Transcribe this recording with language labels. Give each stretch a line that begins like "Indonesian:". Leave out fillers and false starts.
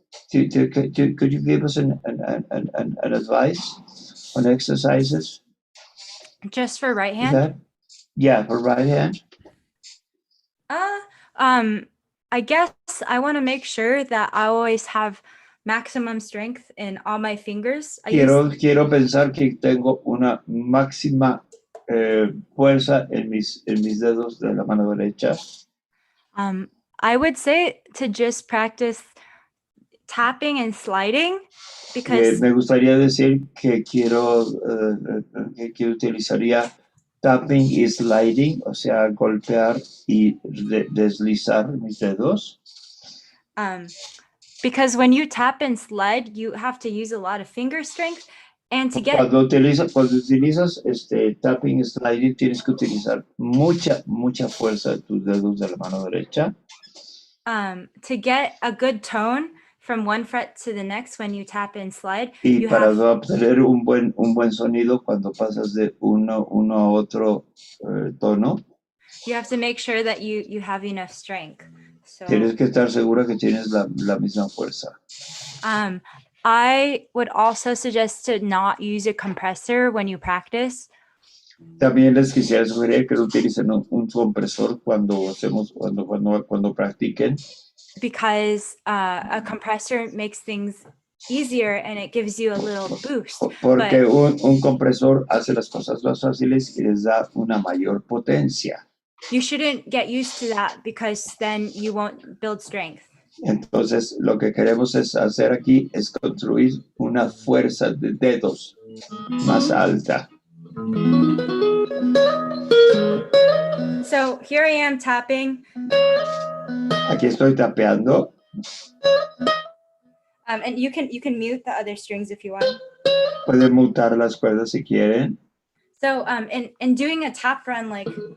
English: Could you give us an advice on exercises? Just for right hand? Yeah, for right hand. I guess I want to make sure that I always have maximum strength in all my fingers.
Spanish: Quiero pensar que tengo una máxima fuerza en mis dedos de la mano derecha.
English: I would say to just practice tapping and sliding because
Spanish: me gustaría decir que quiero que utilizaría tapping y sliding, o sea, golpear y deslizar mis dedos.
English: Because when you tap and slide, you have to use a lot of finger strength, and to get
Spanish: cuando utilizas tapping y sliding tienes que utilizar mucha fuerza de tus dedos de la mano derecha.
English: To get a good tone from one fret to the next when you tap and slide.
Spanish: Y para obtener un buen sonido cuando pasas de uno a otro tono.
English: You have to make sure that you have enough strength. So,
Spanish: tienes que estar segura que tienes la misma fuerza.
English: I would also suggest to not use a compressor when you practice.
Spanish: También les quisiera sugerir que no utilicen un compresor cuando practiquen.
English: because a compressor makes things easier and it gives you a little boost.
Spanish: Porque un compresor hace las cosas más fáciles y les da una mayor potencia.
English: You shouldn't get used to that because then you won't build strength.
Spanish: Entonces, lo que queremos hacer aquí es construir una fuerza de dedos más alta.
English: So here I am tapping.
Spanish: Aquí estoy tapeando.
English: And you can mute the other strings if you want.
Spanish: Pueden mutar las cuerdas si quieren.
English: So in doing a tap run, like